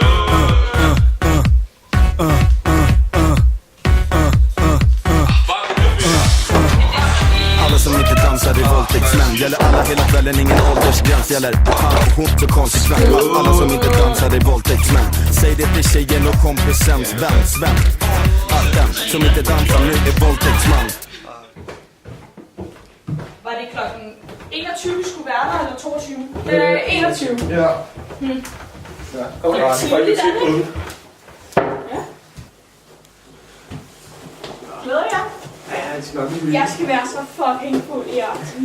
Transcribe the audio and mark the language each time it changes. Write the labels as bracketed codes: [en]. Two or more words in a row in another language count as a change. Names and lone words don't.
[sv] Alla som inte dansar är våldtäktsmän. Gäller alla hela kvällen, ingen åldersgräns. Gäller han och hon så konsekvent. Alla som inte dansar är våldtäktsmän. Säg det till tjejen och kompisens vän, Sven. Att den som inte dansar nu är våldtäktsman. [da] Var det klokken 21 skulle være der, eller 22? 21. Ja. Ja, Kom det er tidligt, er det ikke? Ja. Glæder jeg? Ja, det skal nok lige Jeg skal være så fucking fuld i aften.